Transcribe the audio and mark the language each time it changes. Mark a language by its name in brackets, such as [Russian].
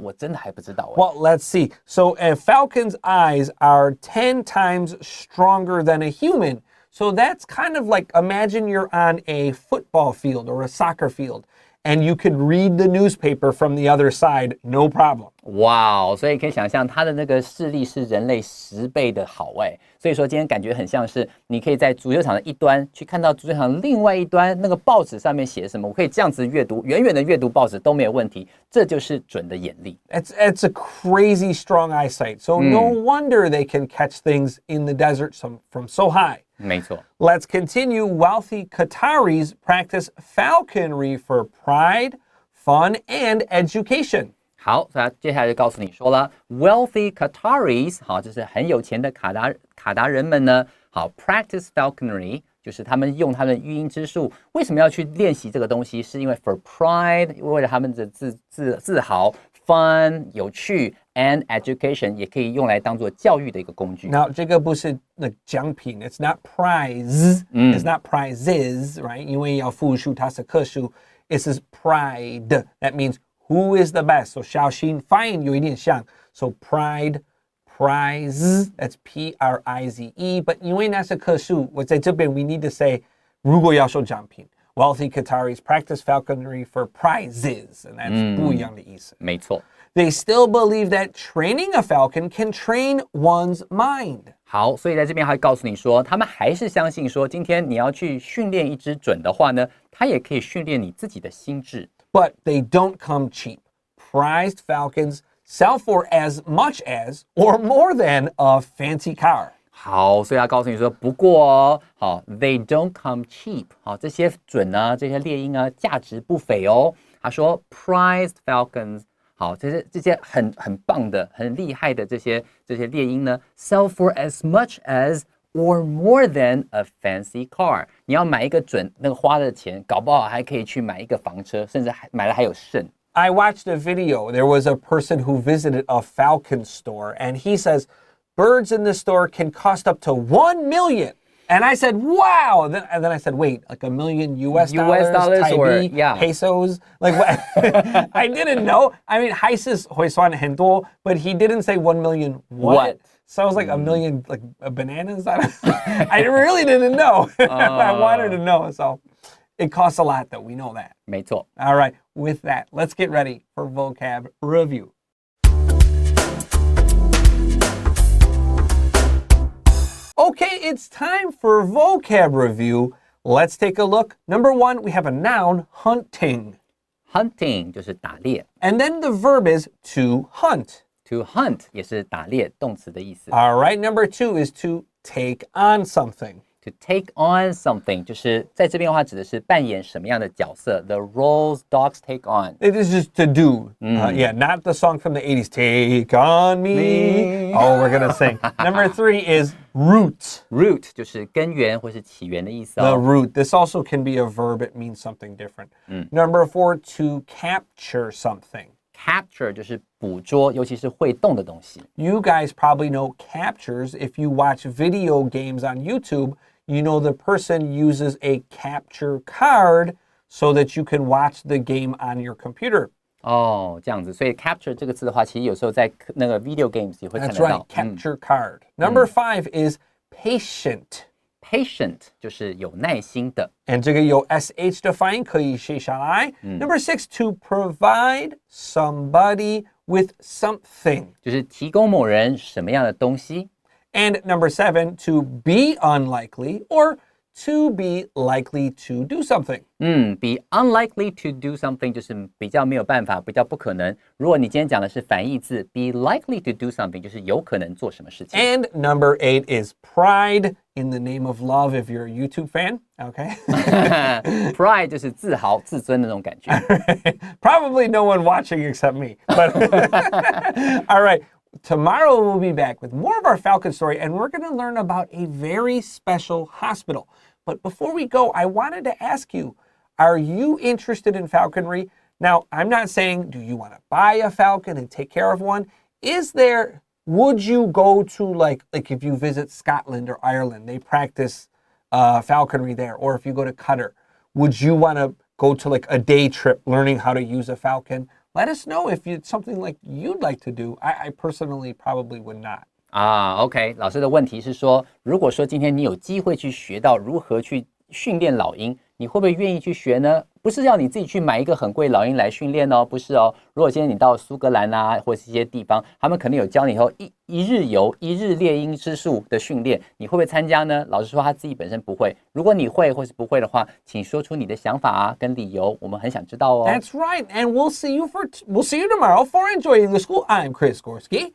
[Chinese] 我真的还不知道。 [English] Well, let's see. So a falcon's eyes are 10 times stronger than a human. So that's kind of like, imagine you're on a football field or a soccer field, and you could read the newspaper from the other side, no problem. [Chinese] 哇，所以可以想象它的那个视力是人类10倍的好哎，所以说今天感觉很像是你可以在足球场的一端去看到足球场另外一端那个报纸上面写什么，我可以这样子阅读，远远的阅读报纸都没有问题，这就是准的眼力。 [English] It's a crazy strong eyesight, so no wonder they can catch things in the desert from so high. [Chinese] 没错。 [English] Let's continue. Wealthy Qataris practice falconry for pride, fun, and education. [Chinese] 好，所以接下来就告诉你说了 ， [English] wealthy Qataris， [Chinese] 好，就是很有钱的卡达人们呢，好 ， [English] practice falconry， [Chinese] 就是他们用他们的育婴之术。为什么要去练习这个东西？是因为 [English] for pride， [Chinese] 为了他们的自豪 fun 有趣 [English] and education [Chinese] 也可以用来当做教育的一个工具。 [English] Now [Chinese] 这个不是奖品 [English] it's not prize it's not prizes right [Chinese] 因为要复数它是克数 [English] it says pride that means who is the best so [Chinese] 小心发音有一点像 [English] so pride prize that's P-R-I-Z-E but [Chinese] 因为那是克数我在这边 [English] we need to say [Chinese] 如果要收奖品 [English] Wealthy Qataris practice falconry for prizes, and that's [Chinese] 不一样的意思。没错。 [English] They still believe that training a falcon can train one's mind. [Chinese] 好，所以在这边还告诉你说，他们还是相信说，今天你要去训练一只隼的话呢，它也可以训练你自己的心智。 [English] But they don't come cheap. Prized falcons sell for as much as or more than a fancy car. [Chinese] 好，所以他告诉你说，不过哦，好 ， [English] they don't come cheap。 [Chinese] 好，这些隼啊，这些猎鹰啊，价值不菲哦。他说 ， [English] prized falcons， [Chinese] 好，这些很棒的、很厉害的这些猎鹰呢 ， [English] sell for as much as or more than a fancy car。 [Chinese] 你要买一个隼，那个花的钱，搞不好还可以去买一个房车，甚至买了还有剩。 [English] I watched a video. There was a person who visited a falcon store, and he says.Birds in the store can cost up to $1 million. And I said, wow. And then I said, wait, like $1 million US dollars or pesos? Like what? I didn't know. I mean, [Chinese] 还是会算很多, [English] but he didn't say 1 million what? So I was like, $1 million like bananas? I really didn't know. I wanted to know. So it costs a lot though. We know that. [Chinese] 没错. [English] All right. With that, let's get ready for vocab review.Okay, it's time for vocab review. Let's take a look. Number 1, we have a noun, hunting. [Chinese] Hunting 就是打猎。 [English] And then the verb is to hunt. [Chinese] To hunt 也是打猎动词的意思。 [English] All right, number 2 is to take on something. To take on something [Chinese] 就是在这边的话指的是扮演什么样的角色 [English] The roles dogs take on. It is just to do. Yeah, not the song from the 80s. Take on me. Oh, we're going to sing. Number 3 is root. [Chinese] Root 就是根源或是起源的意思哦。 [English] The root. This also can be a verb. It means something different. Number 4, to capture something.Capture [Chinese] 就是捕捉，尤其是会动的东西。 [English] You guys probably know captures. If you watch video games on YouTube, you know the person uses a capture card so that you can watch the game on your computer. [Chinese] 哦，这样子，所以 capture 这个字的话，其实有时候在那个 video games 也会看得到。 [English] That's right, capture card. Number 5 is patient.Patient [Chinese] 就是有耐心的 [English] And [Chinese] 这个有 sh 的发音可以写下来 [English] Number 6 to provide somebody with something [Chinese] 就是提供某人什么样的东西 [English] And number 7 to be unlikely or to be likely to do something be unlikely to do something [Chinese] 就是比较没有办法比较不可能如果你今天讲的是反义字 [English] be likely to do something [Chinese] 就是有可能做什么事情 [English] And number 8 is pride in the name of love if you're a YouTube fan okay [Chinese] Pride 就是自豪自尊的那种感觉 [English] Probably no one watching except me but all right Tomorrow we'll be back with more of our Falcon story and we're going to learn about a very special hospital. But before we go, I wanted to ask you, are you interested in falconry? Now, I'm not saying, do you want to buy a falcon and take care of one? Would you go to like if you visit Scotland or Ireland, they practice falconry there, or if you go to Qatar, would you want to go to like a day trip learning how to use a falcon?Let us know if it's something like you'd like to do. I personally probably would not. [Chinese] OK 老师的问题是说如果说今天你有机会去学到如何去训练老鹰你会不会愿意去学呢不是要你自己去买一个很贵老鹰来训练哦不是哦如果今天你到苏格兰啊或是一些地方他们可能有教你以后一日游一日猎鹰之术的训练你会不会参加呢老师说他自己本身不会如果你会或是不会的话请说出你的想法啊跟理由我们很想知道哦 [English] That's right and we'll see you tomorrow for Enjoying the School. I'm Chris Gorski.